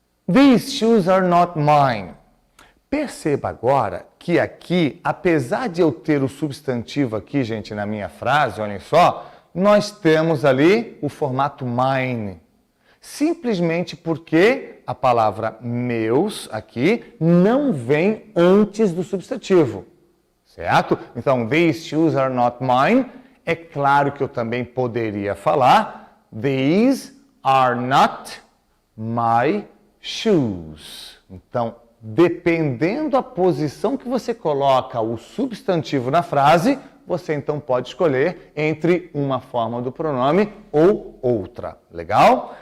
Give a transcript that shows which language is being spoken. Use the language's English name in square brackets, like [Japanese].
[English] These shoes are not mine. [Portuguese] Perceba agora que aqui, apesar de eu ter o substantivo aqui, gente, na minha frase, olhem só, nós temos ali o formato mine. Simplesmente porque a palavra meus aqui não vem antes do substantivo, certo? [English] Então, these shoes are not mine. [Portuguese] É claro que eu também poderia falar [English] these are not my shoes. [Portuguese] Então, dependendo da posição que você coloca o substantivo na frase, você então pode escolher entre uma forma do pronome ou outra. Legal?